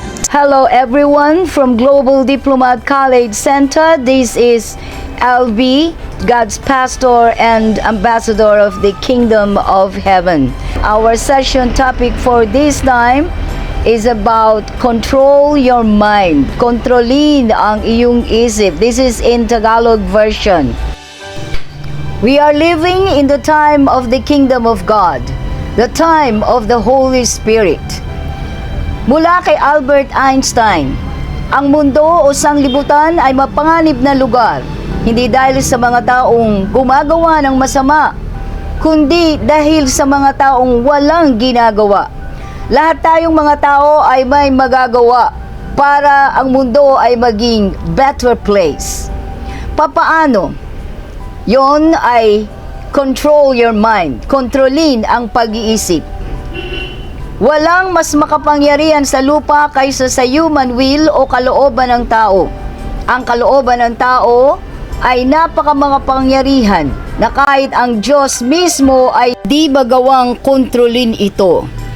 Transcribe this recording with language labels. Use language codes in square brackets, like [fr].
[en] Hello everyone from Global Diplomat College Center. This is LB, God's pastor and ambassador of the Kingdom of Heaven. Our session topic for this time is about control your mind. [tl] Kontrolin ang iyong isip. [en] This is in Tagalog version. We are living in the time of the Kingdom of God, the time of the Holy Spirit. [tl] Mula kay Albert Einstein, ang mundo o sanglibutan ay mapanganib na lugar, hindi dahil sa mga taong gumagawa ng masama, kundi dahil sa mga taong walang ginagawa. Lahat tayong mga tao ay may magagawa para ang mundo ay maging [en] better place. [tl] Papaano? Yon ay [en] control your mind. [tl] Kontrolin ang pag-iisip. Walang mas makapangyarihan sa lupa kaysa sa [en] human will [tl] o kalooban ng tao. Ang kalooban ng tao ay napakamakapangyarihan na kahit ang Diyos mismo ay di bagawang kontrolin ito.